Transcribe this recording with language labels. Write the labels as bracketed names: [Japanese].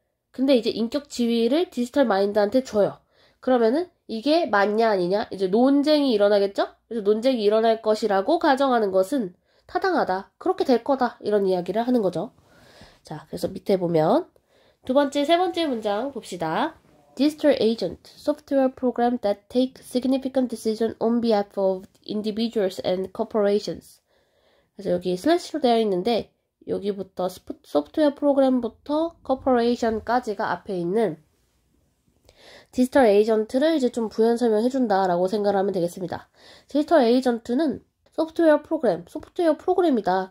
[Korean] 근데 이제 인격 지위를 디지털 마인드한테 줘요. 그러면은 이게 맞냐 아니냐 이제 논쟁이 일어나겠죠? 그래서 논쟁이 일어날 것이라고 가정하는 것은 타당하다. 그렇게 될 거다. 이런 이야기를 하는 거죠. 자, 그래서 밑에 보면 세 번째 문장 봅시다. [English] Digital agent, software program that take significant decision on behalf of individuals and corporations. [Korean] 그래서 여기 슬래시로 되어 있는데 여기부터 소프트웨어 프로그램부터 corporation까지가 앞에 있는 디지털 에이전트를 이제 좀 부연 설명해 준다라고 생각을 하면 되겠습니다. 디지털 에이전트는 소프트웨어 프로그램이다.